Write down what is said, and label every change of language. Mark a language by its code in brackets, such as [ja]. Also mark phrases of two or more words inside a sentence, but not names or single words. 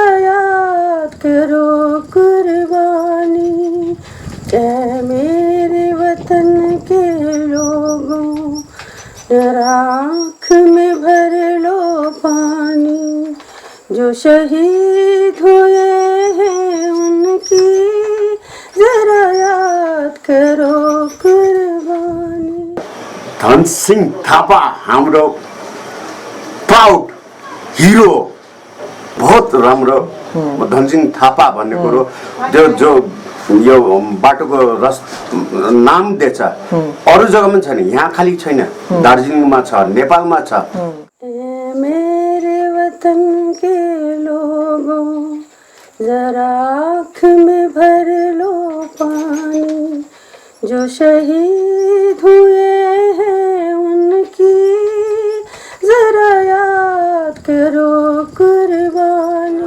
[hi] याद करो कुर्बानी क्या मेरे वतन के लोगों जरा आँख में भर लो पानी जो शहीद हुए हैं उनकी जरा याद करो कुर्बानी. [ne] धन सिंह थापा हाम्रो [en] proud hero [ne] बहुत राम्रो. धन सिंह थापा भन्ने कुरो जो यो बाटोको नाम दिएछ अरू जग्गामा छैन, यहाँ खाली छैन, दार्जिलिङमा छ, नेपालमा छ. [hi] मेरे वतन के लोगों जरा आँख में भर लो पानी जो शहीद हुए हैं उनकी जरा याद करो कुर्बानी.